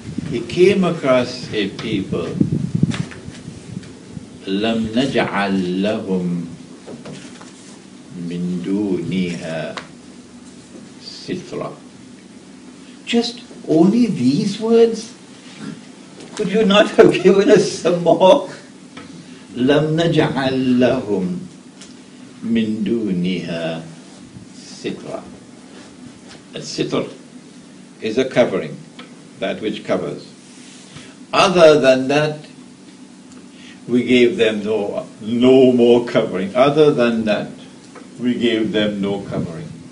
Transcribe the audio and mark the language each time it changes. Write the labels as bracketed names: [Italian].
[English] He came across a people, [Arabic] لَمْ نَجْعَلْ لَهُمْ مِنْ دُونِهَا [English] sitra. Just only these words? Could you not have given us some more? [Arabic] لَمْ نَجْعَلْ لَهُمْ مِنْ دُونِهَا sitra. [English] A sitr is a covering, that which covers. Other than that, we gave them no more covering. Other than that, we gave them no covering.